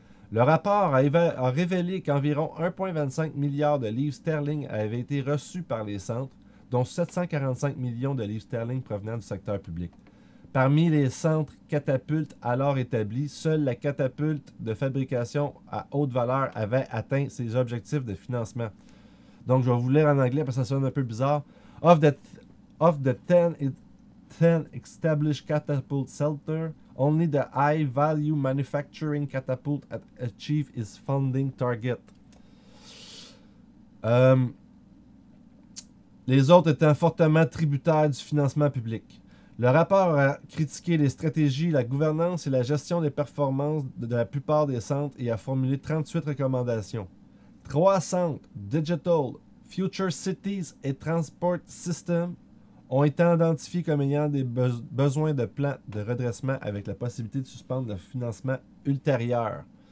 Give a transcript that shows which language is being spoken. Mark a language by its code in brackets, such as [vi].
[fr] Le rapport a révélé qu'environ 1,25 milliard de livres sterling avaient été reçus par les centres, dont 745 millions de livres sterling provenant du secteur public. Parmi les centres catapultes alors établis, seule la catapulte de fabrication à haute valeur avait atteint ses objectifs de financement. Donc, je vais vous lire en anglais parce que ça sonne un peu bizarre. [en] Of the 10 established catapult centers, only the high-value manufacturing catapult achieved its funding target. [fr] Les autres étant fortement tributaires du financement public. Le rapport a critiqué les stratégies, la gouvernance et la gestion des performances de la plupart des centres et a formulé 38 recommandations. 3 centres, Digital, Future Cities et Transport System, ont été identifiés comme ayant des besoins de plans de redressement avec la possibilité de suspendre le financement ultérieur.